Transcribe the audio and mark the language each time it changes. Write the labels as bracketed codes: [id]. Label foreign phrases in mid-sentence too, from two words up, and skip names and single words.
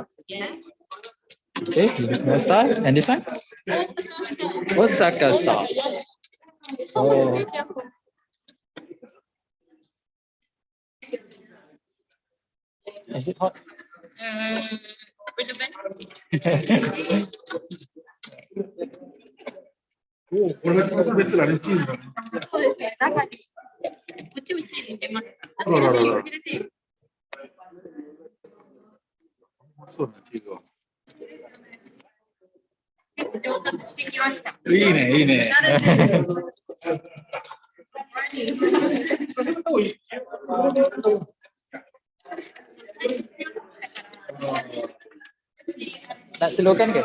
[en] Yes. Okay, Hiroshima style. And this one? Osaka style. Oh. Is it hot? [ja] おこれが別だね、チーズだね。そうですね。中にうちうち入れます。あらららら入れていい。そうだね、チーズは。上達してきました。いいね、いいね。 [ms] Nak slowkan ke?